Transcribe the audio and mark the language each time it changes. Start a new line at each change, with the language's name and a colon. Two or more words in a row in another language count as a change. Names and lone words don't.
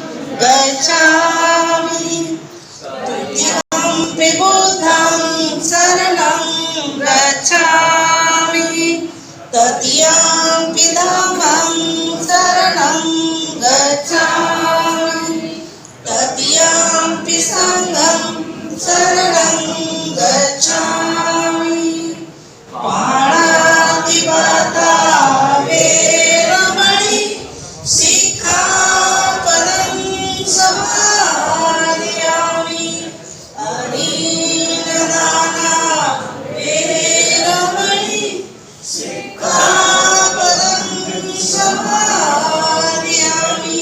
Pali: गच्छामि तृतीयं बुद्धं शरणं गच्छामि तृतीयं धम्मं शरणं गच्छामि तृतीयं संघं शरणं गच्छामि। पाणातिपाता वेरमणि सिक्खापदं समादयामि। अनीनदाना वेरमणि सिक्खापदं समादयामि।